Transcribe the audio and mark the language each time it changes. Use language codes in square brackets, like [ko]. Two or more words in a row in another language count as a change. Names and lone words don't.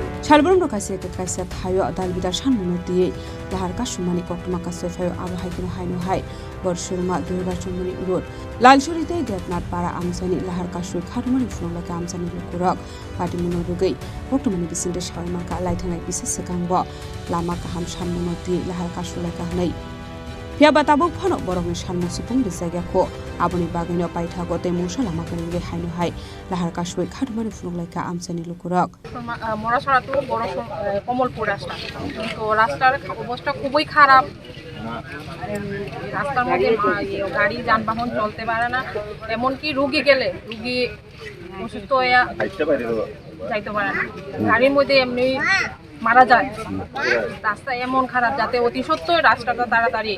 [trp] Salbrum kaise ke kaise thayo dal bidar sanmuno diye lahar ka sumani koktuma kaise phayo abahai kino haino hai borshurma durga chumuni urot lalshurite getnat para amsani lahar ka sui kharmani phunla ka amsani lukurak patimuno rugai koktumani bisinde sharma ka laithanai bisa sekangbo lama ka ham sanmuno diye lahar ka sula ka nei Pia batabuk phono borokni sanmu sipung bisagya ko aboni bagino paithago te musala makange haino hai lahar ka sui kharmani phunla ka amsani lukurak [bn] মরাছড়া তো বড় কমলপুর রাস্তা তো রাস্তার অবস্থা খুবই খারাপ রাস্তার মধ্যে গাড়ি যানবাহন চলতে পারে না এমনকি রোগী গেলে রোগী অসুস্থ হয়ে যাইতে পারে না গাড়ির মধ্যে এমনি মারা যায় রাস্তা এমন খারাপ যাতে অতি সত্ত্বই রাস্তাটা তাড়াতাড়ি